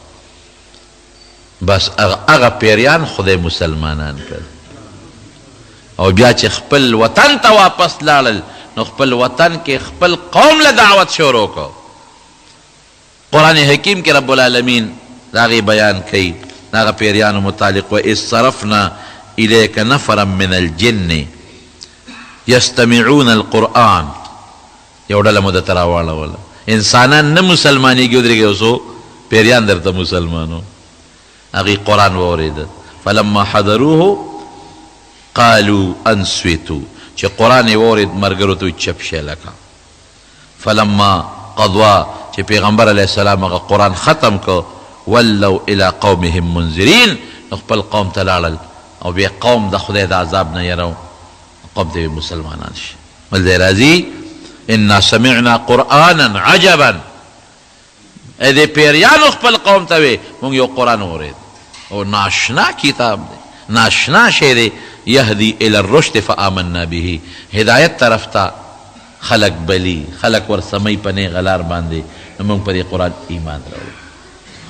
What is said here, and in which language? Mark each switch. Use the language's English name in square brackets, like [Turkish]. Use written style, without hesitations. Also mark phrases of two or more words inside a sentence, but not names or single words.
[Pashto] بس هغه پیریان خدای مسلمانان کړل. او بیا چې خپل وطن ته واپس لاړل، نو خپل وطن کې خپل قوم له دعوت شروع کو. قرآن حکیم کې رب العالمین د هغې بیان کوي، د هغه پیریانو متعلق، [Arabic] وإذ صرفنا إلیک نفرا من الجن یستمعون القرآن. [Pashto] یو ډله مو درته راواړوله، انسانان نه مسلمانېږي، ودرېږي یو څو پیریان درته مسلمانو. هغې قرآن واورېده، [Arabic] فلما حضروه قالوا انصتوا، [Pashto] چې قرآن یې واورېد ملګرو ته چپ شئ لکه. [Arabic] فلما قضوا، [Pashto] چې پیغمبر علیه السلام هغه قرآن ختم کو، [Arabic] ولوا الی قومهم منذرین، [Pashto] خپل قوم ته لاړل او بیا قوم د خدای د عذاب نه یرو، قوم ته مسلمانان شي. بل ځای راځي [Arabic] انا سمعنا قرآنا عجبا، [Pashto] دې پیریانو خپل قوم ته وی مونږ یو قرآن واورېد او ناشنا کتاب دی، ناشنا شی دی، [Arabic] یهدی الی الرشد فآمنا به، [Pashto] هدایت طرف ته خلق بلی، خلق ورسمی په نیغه لار باندې، نو موږ په دې قرآن ایمان راوړو.